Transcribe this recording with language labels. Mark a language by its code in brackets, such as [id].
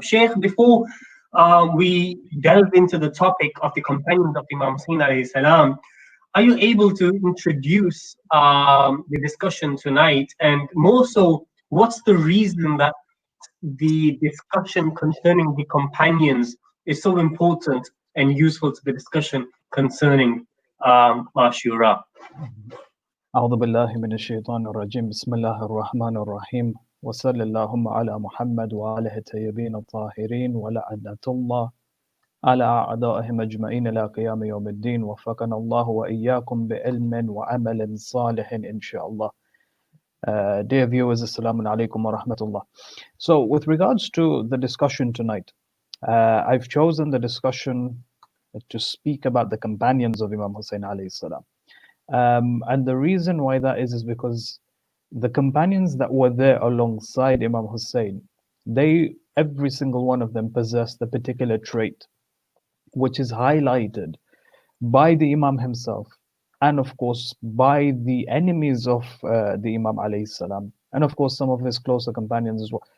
[en] Sheikh, before we delve into the topic of the companions of Imam Hussein alayhi salam, are you able to introduce the discussion tonight? And more so, what's the reason that the discussion concerning the companions is so important and useful to the discussion concerning Ashura? [ar] أعوذ بالله من الشيطان الرجيم بسم الله الرحمن الرحيم وصلى اللهم على محمد وآله الطيبين الطاهرين ولعنة الله على أعدائهم أجمعين إلى قيام يوم الدين وفقنا الله وإياكم بعلم وعمل صالح إن شاء الله. [en] Dear viewers, [ar] Assalamu alaikum wa rahmatullah. [en] So with regards to the discussion tonight, I've chosen the discussion to speak about the companions of Imam Hussein alayhi salam. And the reason why that is because the companions that were there alongside Imam Hussein, every single one of them possessed a particular trait, which is highlighted by the Imam himself, and of course by the enemies of the Imam alayhi salam, and of course some of his closer companions as well.